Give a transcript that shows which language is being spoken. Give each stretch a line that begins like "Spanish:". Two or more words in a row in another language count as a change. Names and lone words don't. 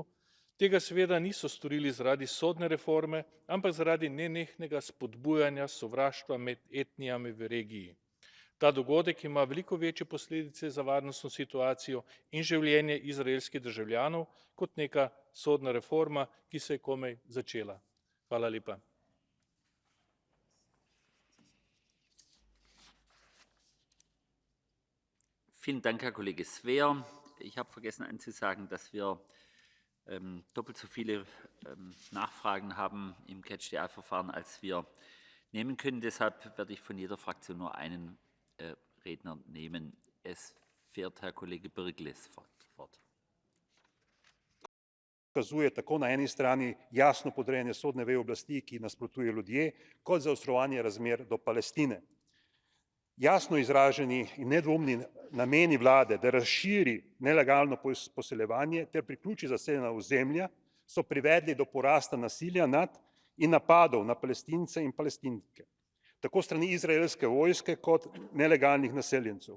Slovenian: Tega seveda niso storili zaradi sodne reforme, ampak zaradi nenehnega spodbujanja sovraštva med etnijami v regiji. Ta dogodek ima veliko večje posledice za varnostno situacijo in življenje izraelskih državljanov kot neka sodna reforma, ki se je komaj začela. Hvala lepa.
German: Vielen Dank, Herr Kollege Sweer. Ich habe vergessen anzusagen, dass wir doppelt so viele Nachfragen haben im Catch-the-Eye-Verfahren, als wir nehmen können. Deshalb werde ich von jeder Fraktion nur einen Redner nehmen. Es fährt Herr Kollege Birgles fort.
Slovenian: Dokazuje tako na eni strani jasno podrejanje sodne veje oblasti, ki nasprotuje ljudje, kot zaostrovanje razmer do Palestine. Jasno izraženi in nedvomni nameni vlade, da razširi nelegalno poseljevanje ter priključi zaseljena ozemlja, so privedli do porasta nasilja nad in napadov na Palestince in Palestinke, tako strani izraelske vojske kot nelegalnih naseljencev.